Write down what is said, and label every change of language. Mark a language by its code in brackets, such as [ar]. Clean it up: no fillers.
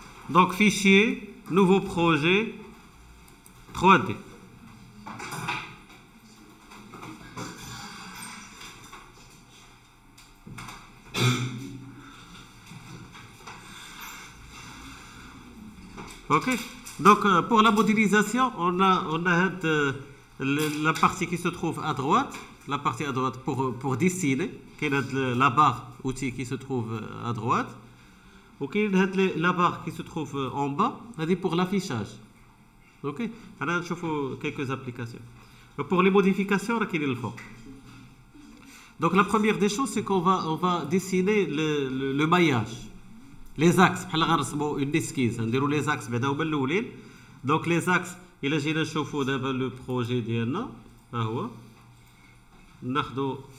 [fr] دونك فيشيي نوفو بروجي 3D Ok. Donc pour la modélisation, on a la partie qui se trouve à droite, la partie à droite pour dessiner, qui est la barre outil qui se trouve à droite, ok, la barre qui se trouve en bas, c'est pour l'affichage. Ok. On a quelques applications. Pour les modifications, on le fait. Donc la première des choses, c'est qu'on va dessiner le maillage. Les axes, [ar] بحال غنرسموا [fr] une esquisse, [ar] نديروا [fr] les axes [ar] بعدا هما الاولين. دونك les axes الا جينا نشوفوا دابا لو بروجي ديالنا ها هو ناخذوا